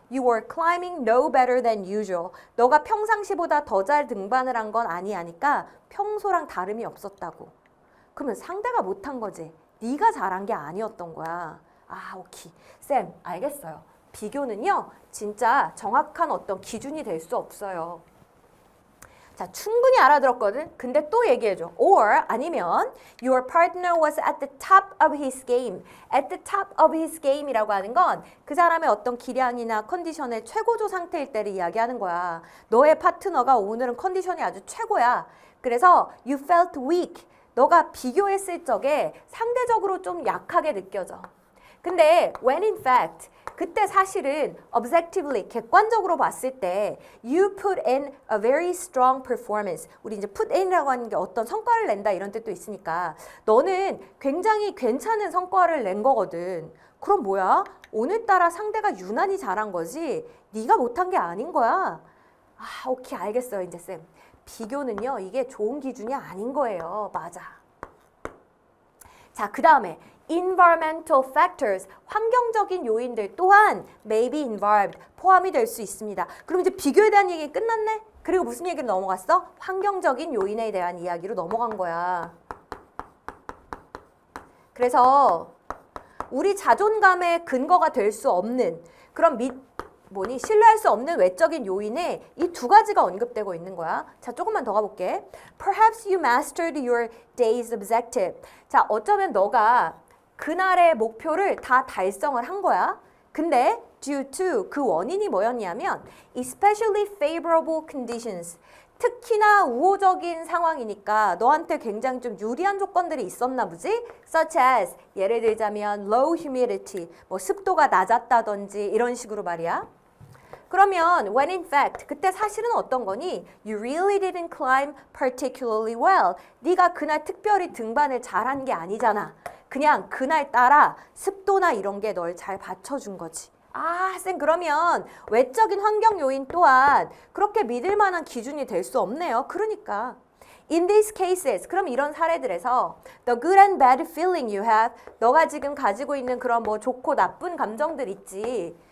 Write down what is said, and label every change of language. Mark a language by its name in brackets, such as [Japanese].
[English] You were climbing no better than usual. [Korean] 너가 평상시보다 더 잘 등반을 한 건 아니하니까 평소랑 다름이 없었다고. 그러면 상대가 못한 거지. 네가 잘한 게 아니었던 거야. 오케이. 쌤, 알겠어요. 비교는요, 진짜 정확한 어떤 기준이 될 수 없어요. 자, 충분히 알아들었거든? 근데 또 얘기해줘. [English] Or 아니면 your partner was at the top of his game. [Korean] At the top of his game 이라고 하는 건 그 사람의 어떤 기량이나 컨디션의 최고조 상태일 때를 이야기하는 거야. 너의 파트너가 오늘은 컨디션이 아주 최고야. [English] 그래서 you felt weak. [Korean] 너가 비교했을 적에 상대적으로 좀 약하게 느껴져. [English] 근데 when in fact 그때 사실은 objectively 객관적으로 봤을 때 you put in a very strong performance. [Korean] 우리 이제 put in이라고 하는 게 어떤 성과를 낸다 이런 뜻도 있으니까 너는 굉장히 괜찮은 성과를 낸 거거든. 그럼 뭐야? 오늘따라 상대가 유난히 잘한 거지 네가 못한 게 아닌 거야. 오케이, 알겠어요 이제 쌤. 비교는요, 이게 좋은 기준이 아닌 거예요. 맞아. 자, 그 다음에 environmental factors, 환경적인 요인들 또한 may be involved, 포함이 될 수 있습니다. 그럼 이제 비교에 대한 얘기 끝났네? 그리고 무슨 얘기로 넘어갔어? 환경적인 요인에 대한 이야기로 넘어간 거야. 그래서 우리 자존감의 근거가 될 수 없는 그런 신뢰할 수 없는 외적인 요인에 이 두 가지가 언급되고 있는 거야. 자, 조금만 더 가볼게. [English] Perhaps you mastered your day's objective. [Korean] 자, 어쩌면 너가 그날의 목표를 다 달성을 한 거야. 근데 due to 그 원인이 뭐였냐면 especially favorable conditions. 특히나 우호적인 상황이니까 너한테 굉장히 좀 유리한 조건들이 있었나 보지? Such as 예를 들자면 low humidity, 뭐 습도가 낮았다든지 이런 식으로 말이야. 그러면 when in fact 그때 사실은 어떤 거니? [English] You really didn't climb particularly well. [Korean] 네가 그날 특별히 등반을 잘한 게 아니잖아. 그냥 그날 따라 습도나 이런 게 널 잘 받쳐준 거지. 쌤, 그러면 외적인 환경 요인 또한 그렇게 믿을 만한 기준이 될 수 없네요. 그러니까 in these cases, 그럼 이런 사례들에서 the good and bad feeling you have, 너가 지금 가지고 있는 그런 뭐 좋고 나쁜 감정들 있지.